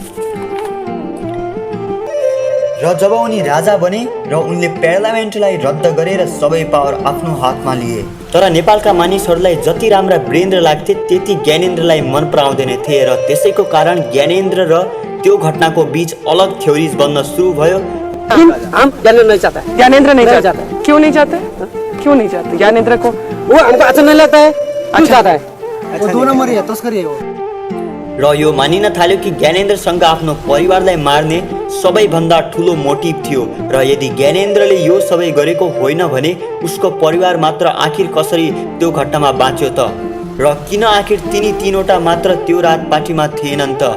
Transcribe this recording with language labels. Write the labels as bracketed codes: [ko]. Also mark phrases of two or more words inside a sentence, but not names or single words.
[ne] र जब उनी राजा बने र उनले पार्लियामेन्टलाई रद्द गरेर सबै पावर आफ्नो हातमा लिए। तर नेपालका मानिसहरूलाई जति राम्रा वीरेन्द्र लाग्थे त्यति ज्ञानेन्द्रलाई मन पराउँदैनथे र त्यसैको कारण ज्ञानेन्द्र र त्यो घटनाको बीच अलग थ्योरीज बन्न सुरु भयो। [hi] हम ज्ञानेन्द्र नहीं चाहता, ज्ञानेन्द्र नहीं चाहता। क्यों नहीं चाहते? क्यों नहीं चाहते? ज्ञानेन्द्र को वो हमको अच्छा नहीं लगता है। क्यों चाहता है? वो 2 नंबरी है, तस्करी है वो। [ne] र यो मानिन थाल्यो कि ज्ञानेन्द्रसँग आफ्नो परिवारलाई मार्ने सबैभन्दा ठुलो मोटिभ थियो र यदि ज्ञानेन्द्रले यो सबै गरेको होइन भने उसको परिवार मात्र आखिर कसरी त्यो घटनामा बाँच्यो त? र किन आखिर तिनी तीनवटा मात्र त्यो रात पार्टीमा थिएनन् त?